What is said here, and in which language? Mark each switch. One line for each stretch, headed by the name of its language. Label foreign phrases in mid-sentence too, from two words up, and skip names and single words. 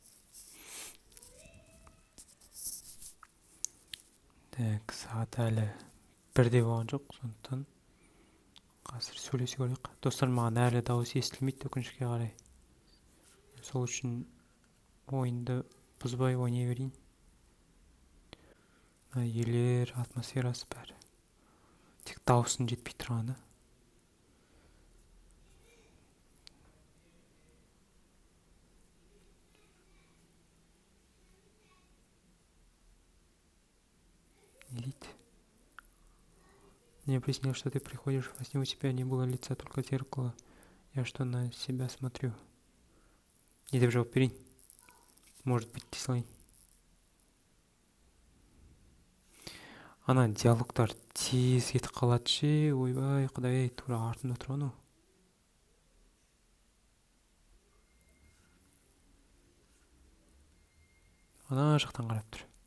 Kazakh: Так, сағат әлі бірде болған жоқ, сондықтан қазір сөйлесе көрейік. Достар, маған әлі дауыс естілмейді өкінішке қарай. Сол үшін ойынды бұзбай ойнай берейін. Елер, атмосферасы бәрі. Тек дауысын жетпей тұрғаны.
Russian: Мне приснилось, что ты приходишь во сне, у тебя не было лица, только зеркало. Я что на себя смотрю?
Kazakh: Не деп жауап берейін.
Russian: Может быть, дизлайн.
Kazakh: Ана диалогтар тез кетіп қалады ше. Ойбай, құдай, тура артында тұр анау. Ана жақтан қарап тұр.